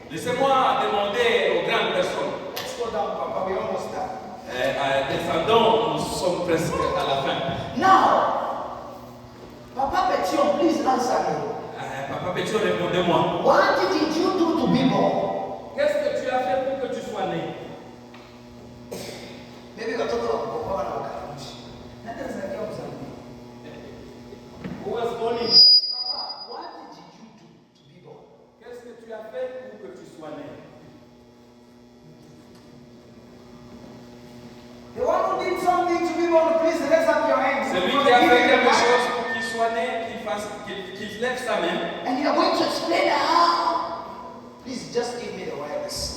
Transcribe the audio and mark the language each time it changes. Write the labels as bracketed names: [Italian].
[French] Laissez-moi demander aux grandes personnes. [English] Let's go down, Papa. We almost done. [French] Descendons, nous sommes presque à la fin. [English] Now, Papa Petion, please answer me. [French] Papa Pétion, répondez-moi. [English] What did you do to be born? [French] Qu'est-ce que tu as fait pour que tu sois né? [English] Maybe you're talking about Papa and Okamushi. That doesn't make sense. Who was born in? Papa, what did you do to be born? [French] Qu'est-ce que tu as fait pour que tu sois né? [English] The one who did something to be born, please raise up your hands. [French] Celui qui a fait quelque chose pour qu'il soit né, qu'il lève sa main. [English] And you're going to explain how. Please just give me the wireless.